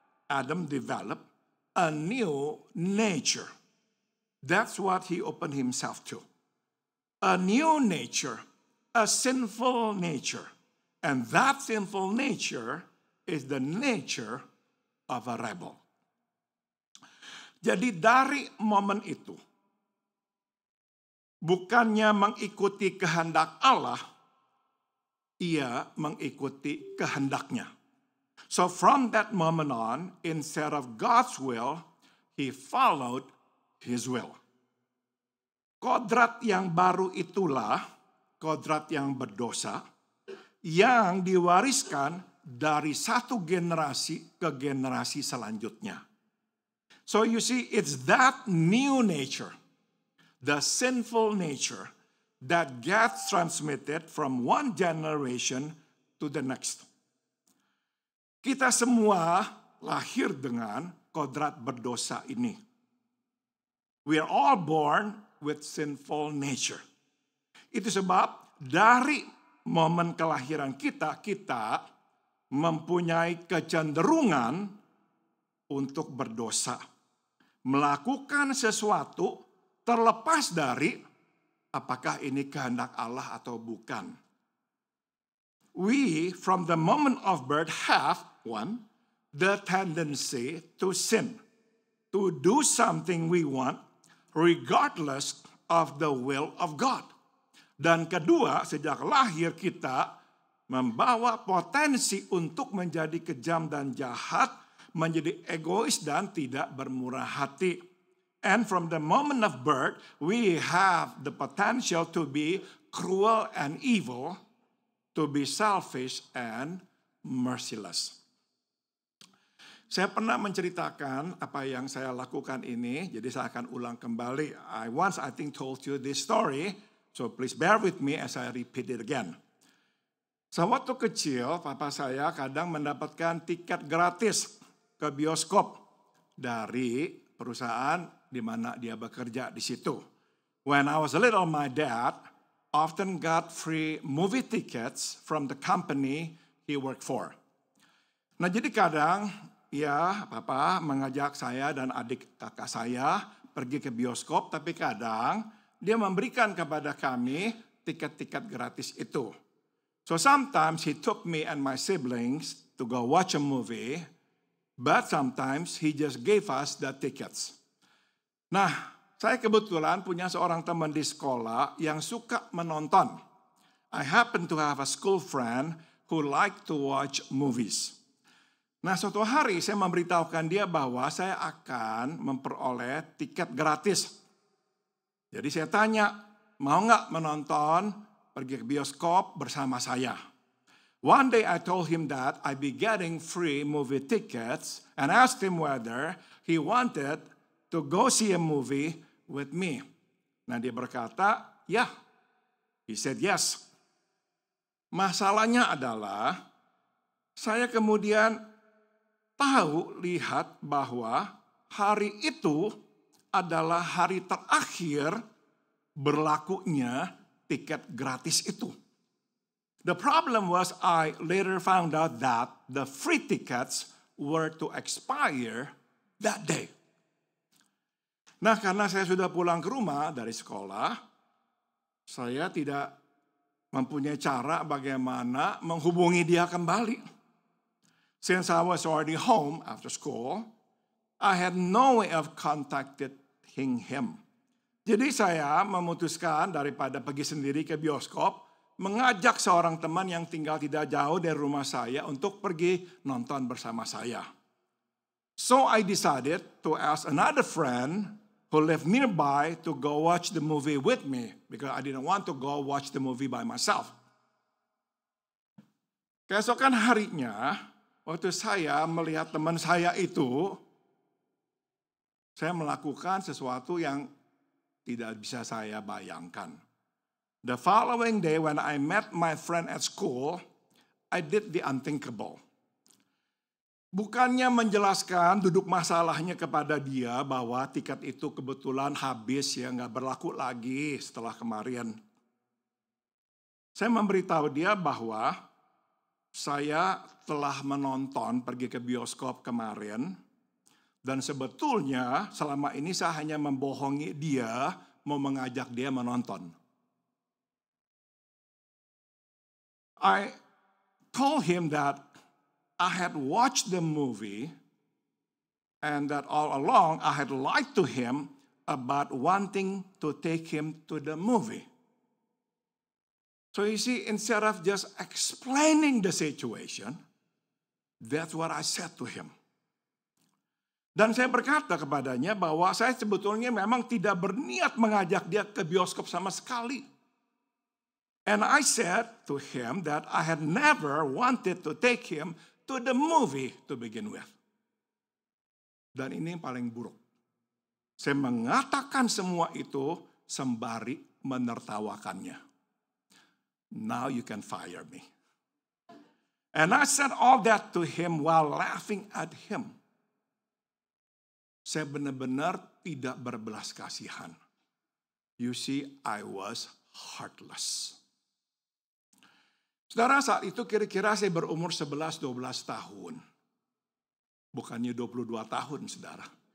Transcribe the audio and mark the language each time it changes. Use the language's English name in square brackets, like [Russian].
[English] Adam developed a new nature. That's what he opened himself to. A new nature, a sinful nature. And that sinful nature is the nature of a rebel. [Indonesian] Jadi dari momen itu, bukannya mengikuti kehendak Allah, ia mengikuti kehendaknya. [English] So from that moment on, instead of God's will, he followed his will. [Indonesian] Kodrat yang baru itulah kodrat yang berdosa yang diwariskan dari satu generasi ke generasi selanjutnya. [English] So you see, it's that new nature, the sinful nature, that gets transmitted from one generation to the next. [Indonesian] Kita semua lahir dengan kodrat berdosa ini. [English] We are all born with sinful nature. [Indonesian] Itu sebab dari momen kelahiran kita mempunyai kecenderungan untuk berdosa. Melakukan sesuatu terlepas dari apakah ini kehendak Allah atau bukan. [English] We, from the moment of birth, have the tendency to sin, to do something we want, regardless of the will of God. [Indonesian] Dan kedua, sejak lahir kita membawa potensi untuk menjadi kejam dan jahat, menjadi egois dan tidak bermurah hati. [English] And from the moment of birth, we have the potential to be cruel and evil, to be selfish and merciless. [Indonesian] Saya pernah menceritakan apa yang saya lakukan ini, jadi saya akan ulang kembali. [English] I think told you this story, so please bear with me as I repeat it again. [Indonesian] Sewaktu kecil, papa saya kadang mendapatkan tiket gratis ke bioskop dari perusahaan di mana dia bekerja di situ. [English] When I was little, my dad often got free movie tickets from the company he worked for. [Indonesian] Nah, jadi kadang ya papa mengajak saya dan adik kakak saya pergi ke bioskop, tapi kadang dia memberikan kepada kami tiket-tiket gratis itu. [English] So sometimes he took me and my siblings to go watch a movie, but sometimes he just gave us the tickets. [Indonesian] Nah, saya kebetulan punya seorang teman di sekolah yang suka menonton. [English] I happen to have a school friend who liked to watch movies. [Indonesian] Nah, suatu hari saya memberitahukan dia bahwa saya akan memperoleh tiket gratis. Jadi saya tanya, mau nggak menonton, pergi ke bioskop bersama saya? [English] One day I told him that I'd be getting free movie tickets and asked him whether he wanted to go see a movie with me. [Indonesian] Nah, dia berkata, yeah. [English] He said yes. [Indonesian] Masalahnya adalah saya kemudian lihat bahwa hari itu adalah hari terakhir berlakunya tiket gratis itu. [English] The problem was I later found out that the free tickets were to expire that day. [Indonesian] Nah, karena saya sudah pulang ke rumah dari sekolah, saya tidak mempunyai cara bagaimana menghubungi dia kembali. [English] Since I was already home after school, I had no way of contacting him. [Indonesian] Jadi saya memutuskan daripada pergi sendiri ke bioskop, mengajak seorang teman yang tinggal tidak jauh dari rumah saya untuk pergi nonton bersama saya. [English] So I decided to ask another friend who lived nearby to go watch the movie with me because I didn't want to go watch the movie by myself. [Indonesian] Keesokan harinya, waktu saya melihat teman saya itu, saya melakukan sesuatu yang tidak bisa saya bayangkan. [English] The following day when I met my friend at school, I did the unthinkable. [Indonesian] Bukannya menjelaskan duduk masalahnya kepada dia bahwa tiket itu kebetulan habis ya nggak berlaku lagi setelah kemarin. Saya memberitahu dia bahwa saya telah menonton pergi ke bioskop kemarin dan sebetulnya selama ini saya hanya membohongi dia mau mengajak dia menonton. [English] I told him that I had watched the movie and that all along I had lied to him about wanting to take him to the movie. So you see, instead of just explaining the situation, that's what I said to him. [Indonesian] Dan saya berkata kepadanya bahwa saya sebetulnya memang tidak berniat mengajak dia ke bioskop sama sekali. [English] And I said to him that I had never wanted to take him to the movie to begin with. [Indonesian] Dan ini yang paling buruk. Saya mengatakan semua itu sembari menertawakannya. [English] Now you can fire me. And I said all that to him while laughing at him. [Indonesian] Saya benar-benar tidak berbelas kasihan. [English] You see, I was heartless. [Indonesian] Saudara, saat itu kira-kira saya berumur 11-12 tahun. Bukannya 22 tahun, saudara.